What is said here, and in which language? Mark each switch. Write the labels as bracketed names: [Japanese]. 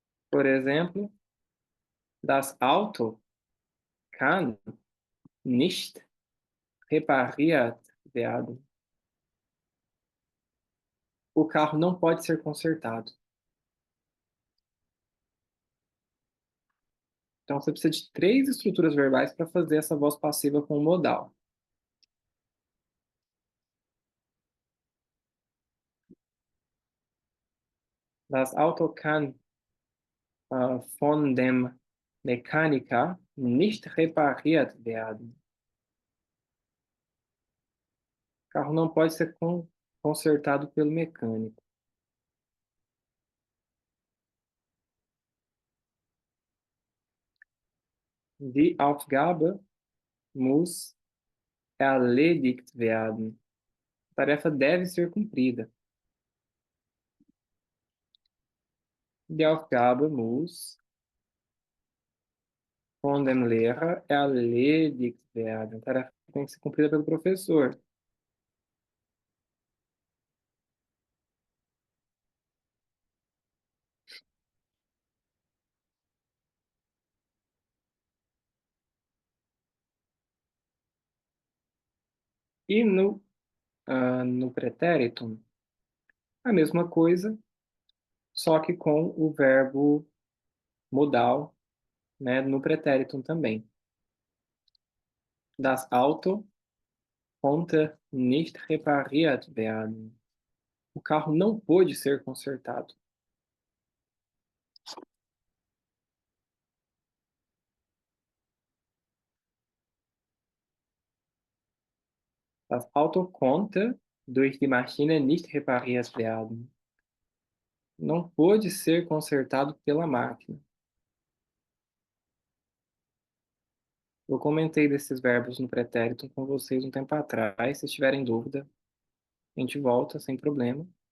[Portuguese] Por exemplo, [German] das Auto kann nicht repariert werden. [Portuguese] O carro não pode ser consertado. Então, você precisa de 3 estruturas verbais para fazer essa voz passiva com o modal. [German] Das Auto kann von dem Mechaniker nicht repariert werden. [Portuguese] O carro não pode ser consertado pelo mecânico. [German] Die Aufgabe muss erledigt werden. [Portuguese] A tarefa deve ser cumprida. [German] Die Aufgabe muss von dem Lehrer erledigt werden. [Portuguese] A tarefa tem que ser cumprida pelo professor. E no pretérito, a mesma coisa, só que com o verbo modal, né, no pretérito também. [German] Das Auto konnte nicht repariert werden. [Portuguese] O carro não pôde ser consertado. [German] Das Auto konnte durch die Maschine nicht repariert werden. [Portuguese] Não pôde ser consertado pela máquina. Eu comentei desses verbos no pretérito com vocês um tempo atrás. Se tiverem dúvida, a gente volta sem problema.